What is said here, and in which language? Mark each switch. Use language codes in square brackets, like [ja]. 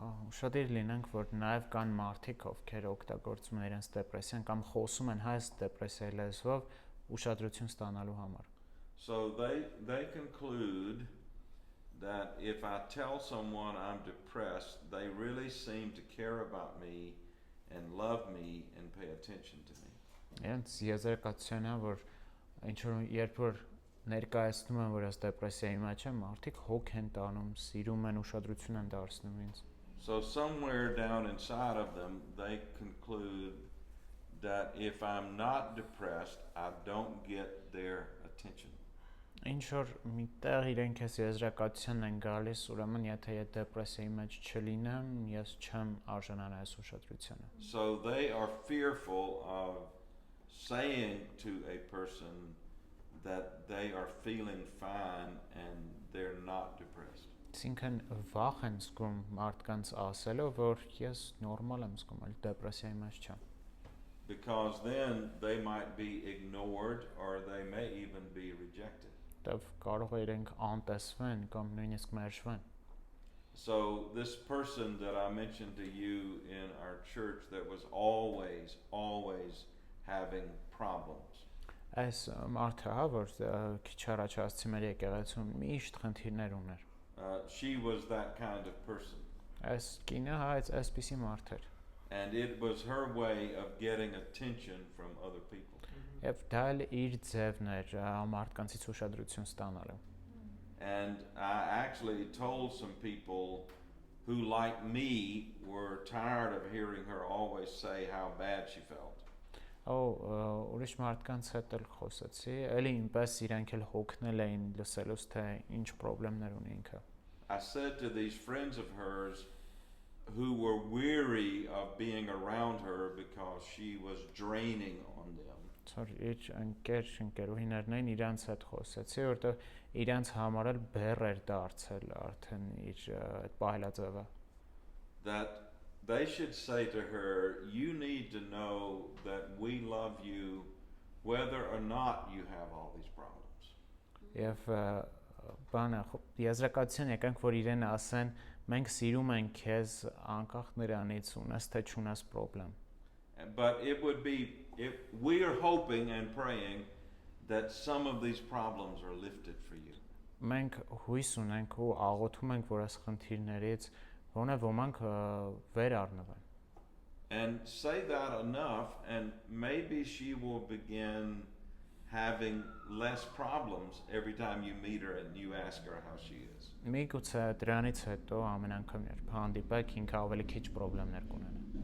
[hy] Ուշադիր լինենք, որ նաև կան մարդիկ, ովքեր օգտագործում են իրենց դեպրեսիան կամ խոսում են հայ դեպրեսիայի լեզվով ուշադրություն ստանալու համար։ [en] So they conclude that if I tell someone I'm depressed, they really seem to care about me and love me and pay attention to me. [hy] Իրենց եզրակացությունն է, որ ինչ որ երբ որ ներկայացնում են, որ ես դեպրեսիայի մեջ եմ, մարդիկ հոգ են տանում, սիրում են, ուշադրություն են դարձնում ինձ։ [en] So somewhere down inside of them, they conclude that if I'm not depressed, I don't get their attention. [hy] Ինչ որ միտեղ իրենք էս եզրակացության են գալիս, ուրեմն եթե դեպրեսիայի մեջ չլինեմ, ես չեմ արժանանա այս ուշադրությանը։ [en] So they are fearful of saying to a person that they are feeling fine and they're not depressed. [hy] Այսինքն վախ են զգում մարդկանց ասելով, որ ես նորմալ եմ զգում, այլ դեպրեսիայի մեջ չեմ։ [en] Because then they might be ignored or they may even be rejected. [hy] Դեռ կարող է իրենք անտեսվեն կամ նույնիսկ մերժվեն։ [en] So this person that I mentioned to you in our church that was always having problems. [hy] Այս մարդը, հա, որ քիչ առաջ ասացի մեր եկեղեցում միշտ խնդիրներ ուներ։ [en] She was that kind of person. [hy] Այս կինը հա այսպիսի մարդ էր։ [en] And it was her way of getting attention from other people. [hy] Եվ դա էլ իր ձևն էր մարդկանցից ուշադրություն ստանալու։ [en] And I actually told some people who, like me, were tired of hearing her always say how bad she felt. [hy] Ուրիշ մարդկանց հետ էլ խոսեցի, էլի ինպես իրենք էլ հոգնել էին լսելուց թե ինչ խնդիրներ ունի ինքը։ [en] I said to these friends of hers who were weary of being around her because she was draining on them. [hy] Ծոր իր ընկերուհիներն էին իրանց հետ խոսեցի, որտեղ իրանց համար էլ բեռ էր դարձել արդեն իր այդ պահելաձևը։ [en] That they should say to her, you need to know that we love you whether or not you have all these problems. [hy] Եվ բանը եզրակացություն եկանք, որ իրեն ասեն, մենք սիրում ենք քեզ անկախ նրանից ունես թե չունես խնդրեմ։ [en] But it would be, if we are hoping and praying that some of these problems are lifted for you. [hy] Մենք հույս ունենք ու աղոթում ենք, որ այս խնդիրներից ոնե ոմանք վեր առնվեն։ [en] And say that enough and maybe she will begin having less problems every time you meet her and you ask her how she is. [hy] Միգուցե դրանից հետո ամեն անգամ երբ հանդիպեք ինքը ավելի քիչ խնդիրներ կունենա։